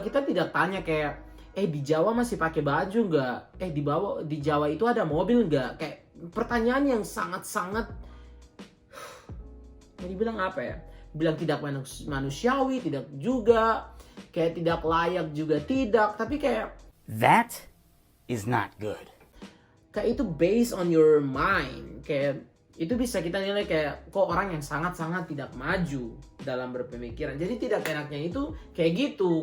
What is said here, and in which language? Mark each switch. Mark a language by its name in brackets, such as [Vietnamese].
[Indonesian] Kita tidak tanya kayak, di Jawa masih pakai baju nggak? Di Jawa itu ada mobil nggak? Kayak pertanyaan yang sangat-sangat, mau dibilang apa ya? Bilang tidak manusiawi, tidak juga. Kayak tidak layak juga tidak. Tapi kayak, [English] That is not good. [Indonesian] kayak itu [English] based on your mind. [Indonesian] Kayak itu bisa kita nilai kayak kok orang yang sangat-sangat tidak maju dalam berpemikiran. Jadi tidak enaknya itu kayak gitu.